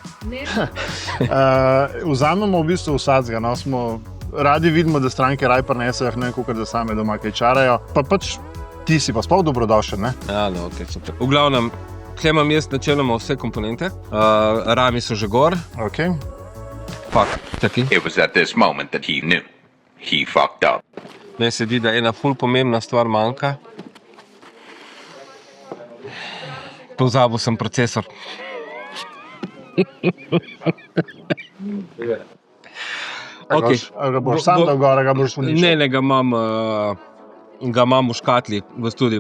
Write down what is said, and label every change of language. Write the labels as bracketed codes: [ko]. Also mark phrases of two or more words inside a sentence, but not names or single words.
[sl] Vzamemo v bistvu vsakega, no, radi vidimo, da stranke raj prinesejo, ne vem, koliko da same doma kaj čarajo, pa pač ti si pa sploh dobrodošel, ne? Ja, no, ok, super. V glavnem, tukaj imam jaz načeloma vse komponente, rami so že gor. Ok. Fuck, čakaj. [en] It was at this moment that he knew. He fucked up. [sl] Meni se zdi, da ena ful pomembna stvar manjka. Pozabil sem procesor. Okay. Ga boš sam dal gor, ga boš uničil? Ne, ga imam v škatli v studiu.